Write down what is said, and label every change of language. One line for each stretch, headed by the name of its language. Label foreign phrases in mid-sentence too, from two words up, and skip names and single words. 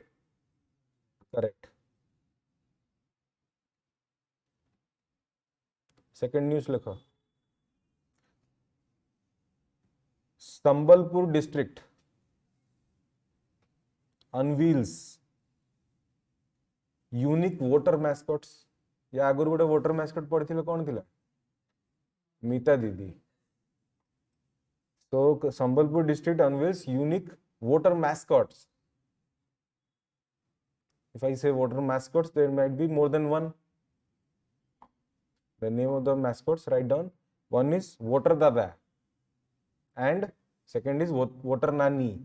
English: Correct. Second news lekho. Sambalpur district unveils unique voter mascots.
Odia: ୟା ଆଗୁର ଗୋଟେ
English: voter mascot
Odia: ପଢ଼ି କଉଣ ଥିଲା? मीता दीदी.
English: So Sambalpur district unveils unique voter mascots. If I say voter mascots, there might be more than one. The name of the mascots, write down. One is Voter Dada and second is Voter Nani.